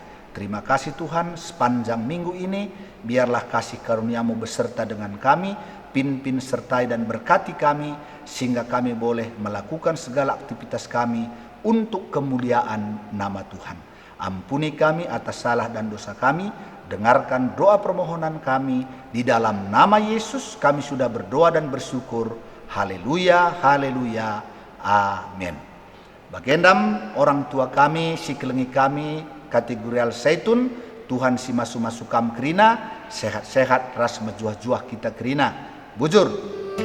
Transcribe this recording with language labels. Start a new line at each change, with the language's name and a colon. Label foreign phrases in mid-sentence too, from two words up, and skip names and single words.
Indonesian: Terima kasih Tuhan, sepanjang minggu ini biarlah kasih karunia-Mu beserta dengan kami, pimpin sertai dan berkati kami, sehingga kami boleh melakukan segala aktivitas kami untuk kemuliaan nama Tuhan. Ampuni kami atas salah dan dosa kami, dengarkan doa permohonan kami, di dalam nama Yesus kami sudah berdoa dan bersyukur. Haleluya, haleluya, amin.
Batak Karo: Bagendam orang tua kami, si kelengi kami, kategorial Zaitun, Tuhan si masu-masu kam kerina, sehat-sehat ras mejuah-juah kita kerina. Bujur.